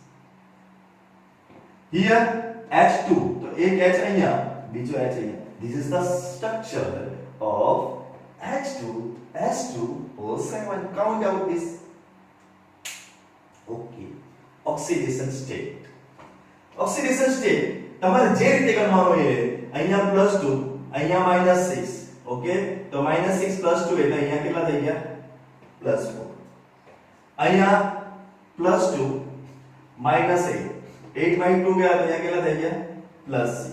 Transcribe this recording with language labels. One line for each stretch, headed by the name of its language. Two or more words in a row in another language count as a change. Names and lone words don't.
Gujarati: Here H2. તો એક H અહીંયા, બીજો H અહીંયા.
English: This is the structure of H2SO7. Count out this. Okay. Oxidation state.
Gujarati: તમારે જે રીતે ગણવાનો એ અહીંયા +2 અહીંયા -6. ઓકે, તો -6 +2 એટલે અહીંયા કેટલા થઈ ગયા? +4. અહીંયા +2 -8 8/2 ગયા તો અહીંયા કેટલા થઈ ગયા? +6.